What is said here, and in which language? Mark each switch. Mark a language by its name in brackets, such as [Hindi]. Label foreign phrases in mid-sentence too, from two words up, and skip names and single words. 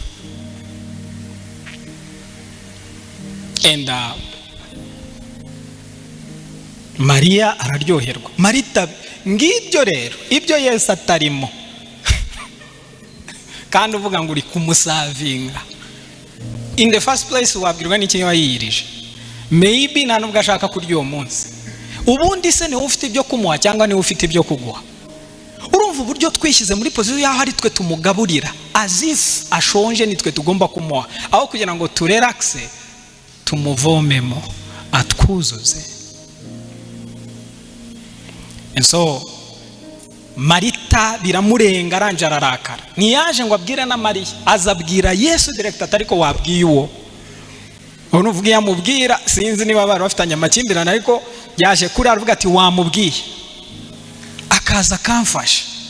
[Kinyarwanda] And Mariya araryoherwa. Marita ngibyo rero ibyo Yesu atarimo kandi uvuga ngo uri kumusavinga. [English] In the first place [Kinyarwanda] wabwirwa n'iki wayirije? Maybe nta nubwo ashaka kurya uwo munsi. Ubundi se ni ufite ibyo kumuha cyangwa ni ufite ibyo kuguha? Urumva uburyo twishyize muri position yaho ari twe tumugaburira, [English] as if [Kinyarwanda] ashonje ni twe tugomba kumuha, aho kugira ngo turelaxe tumuvomemo atwuzuze. [English] And so [Kinyarwanda] Marita biramurenga aranje ararakara. Ntiyaje ngo abwire na Mariya, azabwira Yesu direct atariko wabwiye uwo. Ubu nuvuga yamubwira, sinzi niba bari bafitanye amakimbirane, ariko yaje kuri aravuga ati wamubwiye akaza kamfasha.